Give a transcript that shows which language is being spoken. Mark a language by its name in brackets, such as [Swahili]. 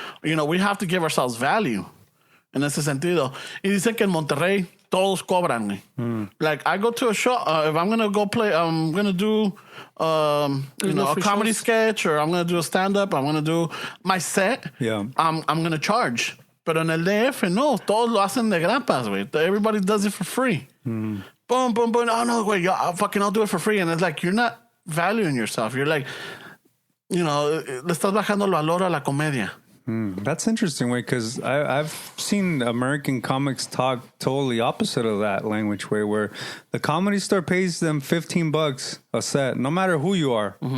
[English] You know, we have to give ourselves value [Spanish] en ese sentido. Y dicen que en Monterrey todos cobran. [English] Like, I go to a show, if I'm going to go play, I'm going to do, you know, a comedy sketch, or I'm going to do a stand-up, I'm going to do my set. Yeah. I'm going to charge. [Spanish] Pero en el DF, no, todos lo hacen de grapas, güey. [English] Everybody does it for free. Boom, boom, boom. Oh, no, wait, I'll do it for free. And it's like, you're not valuing yourself. You're like, you know, [Spanish] le estás bajando el valor a la comedia. [English] That's interesting, way, because I've seen American comics talk totally opposite of that language way, where the comedy store pays them $15 a set, no matter who you are.